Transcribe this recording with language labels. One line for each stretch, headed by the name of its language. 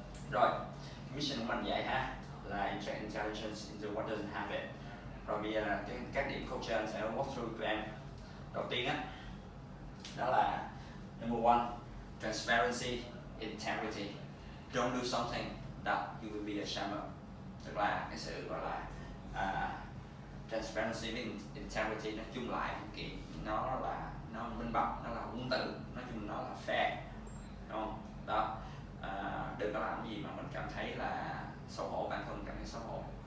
English: Rồi, mission
Vietnamese: của mình vậy ha, là
English: inject intelligence into what doesn't have it.
Vietnamese: Rồi bây giờ các điểm coach anh sẽ
English: walk through
Vietnamese: tụi em. Đầu tiên á, đó là
English: number one, transparency, integrity. Don't do something that you will be ashamed of.
Vietnamese: Tức là cái sự gọi là transparency với integrity, nói chung lại kiện nó là nó minh bạch, nó là quân tử, nói chung nó là fair, đúng không? Đó, đừng có làm gì mà mình cảm thấy là xấu hổ, bản thân cảm thấy xấu hổ.